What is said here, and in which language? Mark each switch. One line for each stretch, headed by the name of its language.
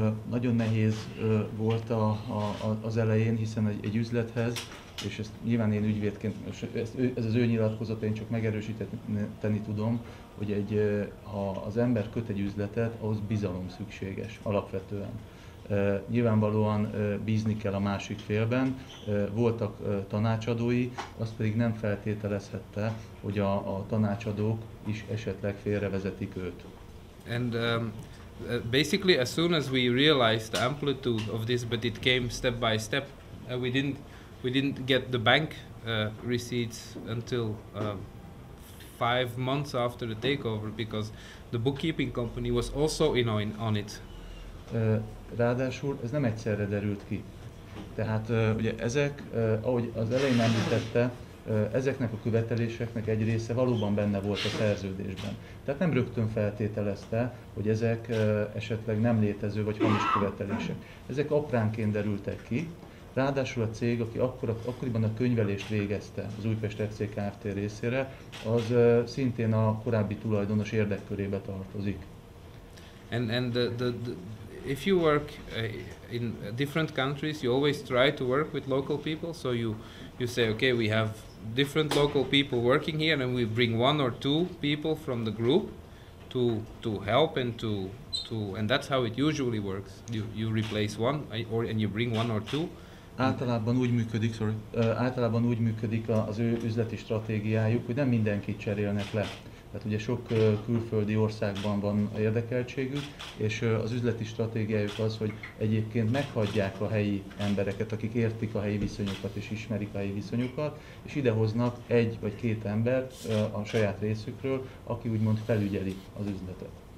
Hungarian: Nagyon nehéz volt az elején, hiszen egy üzlethez, és ezt nyilván én ügyvédként, ez az ő nyilatkozata, én csak megerősíteni tudom, hogy ha az ember köt egy üzletet, ahhoz bizalom szükséges alapvetően. Nyilvánvalóan bízni kell a másik félben, voltak tanácsadói, azt pedig nem feltételezhette, hogy a tanácsadók is esetleg félrevezetik őt.
English: And basically, as soon as we realized the amplitude of this, but it came step by step, we didn't get the bank receipts until 5 months after the takeover, because the bookkeeping company was also on it.
Hungarian: Ráadásul ez nem egyszerre derült ki. Tehát ugye ezek, ahogy az elején említette, ezeknek a követeléseknek egy része valóban benne volt a szerződésben. Tehát nem rögtön feltételezte, hogy ezek esetleg nem létező vagy hamis követelések. Ezek apránként derültek ki, ráadásul a cég, aki akkoriban a könyvelést végezte az Újpest FC Kft. Részére, az szintén a korábbi tulajdonos érdekkörébe tartozik.
English: And if you work in different countries, you always try to work with local people. So you say, okay, we have different local people working here, and we bring 1 or 2 people from the group to help and and that's how it usually works. You replace one, and you bring 1 or 2.
Hungarian: Általában úgy működik az ő üzleti stratégiájuk, hogy nem mindenkit cserélnek le. Tehát ugye sok külföldi országban van érdekeltségük, és az üzleti stratégiájuk az, hogy egyébként meghagyják a helyi embereket, akik értik a helyi viszonyokat és ismerik a helyi viszonyokat, és idehoznak egy vagy két embert a saját részükről, aki úgymond felügyeli az üzletet.